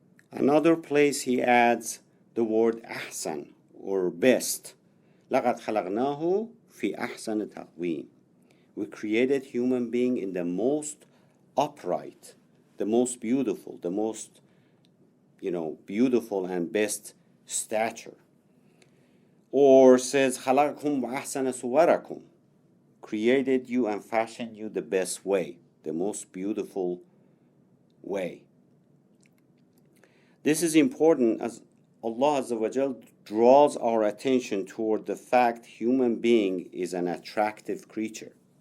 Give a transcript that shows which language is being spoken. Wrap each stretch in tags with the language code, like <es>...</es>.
<en>Another place He adds the word ahsan, or best.</en> <ar>لَقَدْ خَلَقْنَاهُ فِي أَحْسَنِ تَقْوِيمٍ.</ar> <en>We created human being in the most upright, the most beautiful, the most, beautiful and best stature. Or says,</en> <ar>خَلَقَكُمْ وَأَحْسَنَ صُوَرَكُمْ.</ar> <en>Created you and fashioned you the best way, the most beautiful way. This is important as Allah Azza wa Jal draws our attention toward the fact human being is an attractive creature.</en>